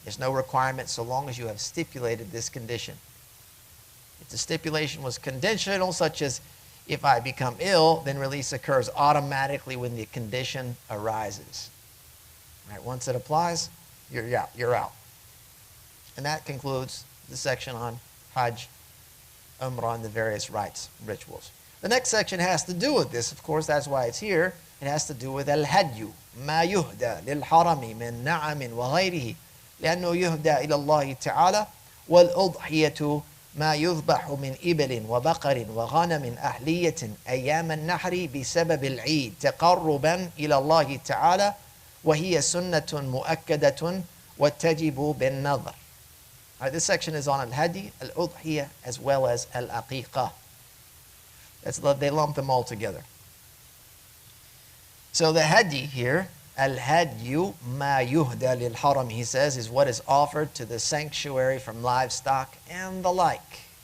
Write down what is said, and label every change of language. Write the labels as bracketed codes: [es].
[en] There's no requirement so long as you have stipulated this condition. If the stipulation was conditional, such as if I become ill, then release occurs automatically when the condition arises. Right, once it applies, you're out. You're out. And that concludes the section on Hajj, Umrah, and the various rites, rituals. The next section has to do with this. Of course, that's why it's here. It has to do with al-Hajj, [ar] ما يهدى للحرم من نعم وغيره لأنه يهدى إلى الله تعالى والأضحية ما يذبح من إبل وبقر وغنم أهلية أيام النحر بسبب العيد تقربا إلى الله تعالى وهي سنة مؤكدة وتجب بالنظر. [en] Right, this section is on al-Hady, al-Uḍḥiyah, as well as al-Aqiqah. They lump them all together. So the Hady here, [ar] al-Hadyu ma yuhda lil haram, [en] he says, is what is offered to the sanctuary from livestock and the like.